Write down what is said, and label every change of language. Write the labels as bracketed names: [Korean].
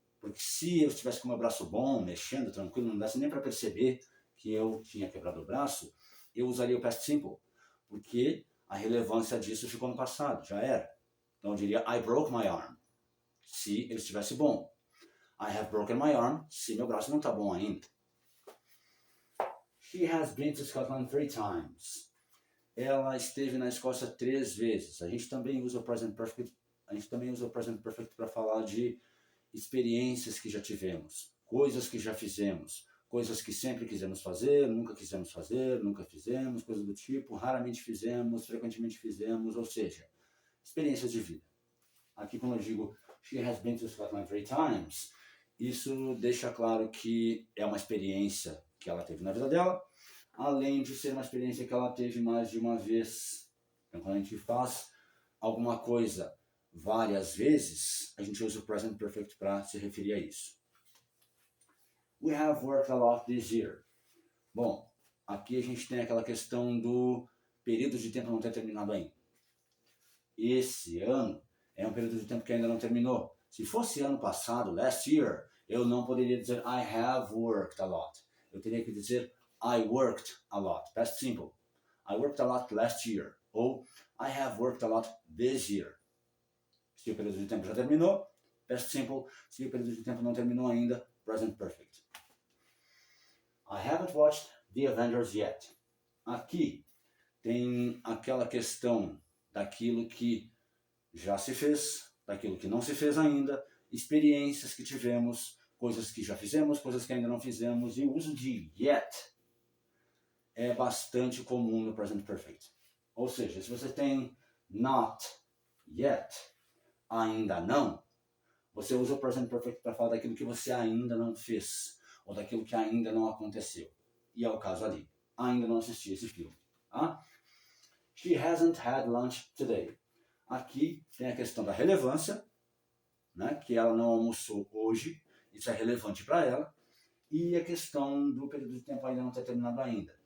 [Portuguese] Porque se eu estivesse com meu braço bom, mexendo, tranquilo, não desse nem para perceber que eu tinha quebrado o braço, eu usaria o past simple. Porque a relevância disso ficou no passado, já era. Então eu diria [English] I broke my arm, [Portuguese] se ele estivesse bom. [English] I have broken my arm, [Portuguese] se meu braço não está bom ainda. [English] She has been to Scotland 3 times. [Portuguese] Ela esteve na Escócia 3 vezes. A gente também usa o Present Perfect. A gente também usa o Present Perfect para falar de experiências que já tivemos, coisas que já fizemos, coisas que sempre quisemos fazer, nunca quisemos fazer, nunca fizemos, coisas do tipo, raramente fizemos, frequentemente fizemos, ou seja, experiências de vida. Aqui, quando eu digo [English] She has been to Scotland 3 times, [Portuguese] isso deixa claro que é uma experiência que ela teve na vida dela, além de ser uma experiência que ela teve mais de uma vez. Então, quando a gente faz alguma coisa várias vezes, a gente usa o Present Perfect para se referir a isso. [English] We have worked a lot this year. [Portuguese] Bom, aqui a gente tem aquela questão do período de tempo não ter terminado ainda. Esse ano é um período de tempo que ainda não terminou. Se fosse ano passado, [English] last year, [Portuguese] eu não poderia dizer [English] I have worked a lot. [Portuguese] Eu teria que dizer [English] I worked a lot. [Portuguese] Past simple. [English] I worked a lot last year. [Portuguese] Ou [English] I have worked a lot this year. [Portuguese] Se o período de tempo já terminou, past simple. Se o período de tempo não terminou ainda, present perfect. [English] I haven't watched The Avengers yet. [Portuguese] Aqui tem aquela questão daquilo que já se fez, daquilo que não se fez ainda, experiências que tivemos, coisas que já fizemos, coisas que ainda não fizemos, e o uso de yet é bastante comum no present perfect. Ou seja, se você tem [English] not yet, [Portuguese] ainda não, você usa o present perfect para falar daquilo que você ainda não fez, ou daquilo que ainda não aconteceu. E é o caso ali. Ainda não assisti esse filme. Tá? [English] She hasn't had lunch today. [Portuguese] Aqui tem a questão da relevância, né, que ela não almoçou hoje, isso é relevante para ela, e a questão do período de tempo ainda não ter terminado ainda.